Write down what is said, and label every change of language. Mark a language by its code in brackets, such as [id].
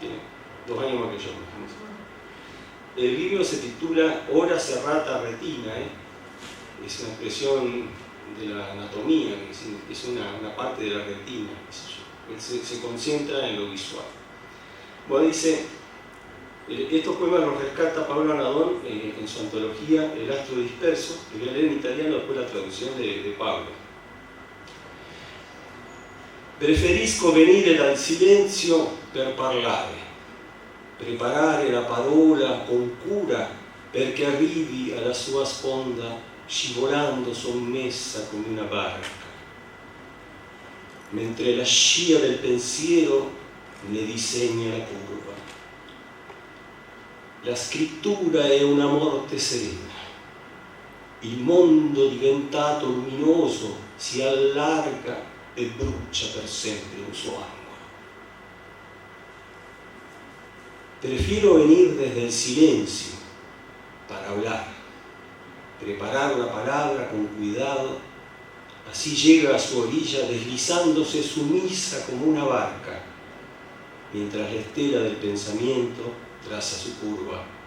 [es] Tiene 2 años más que yo. El libro se titula Ora serrata retina, es una expresión de la anatomía, es una parte de la retina, él se concentra en lo visual. Bueno, dice, estos poemas los rescata Pablo Anadón en su antología El astro disperso, que voy a leer en italiano después la traducción de Pablo. [it] Preferisco venire dal silenzio per parlare, preparare la parola con cura perché arrivi alla sua sponda scivolando sommessa come una barca, mentre la scia del pensiero ne disegna la curva. La scrittura è una morte serena, il mondo diventato luminoso si allarga e brucia per sempre un suo angolo. [es] Prefiero venir desde el silencio para hablar, preparar la palabra con cuidado, así llega a su orilla deslizándose sumisa como una barca, mientras la estela del pensamiento traza su curva.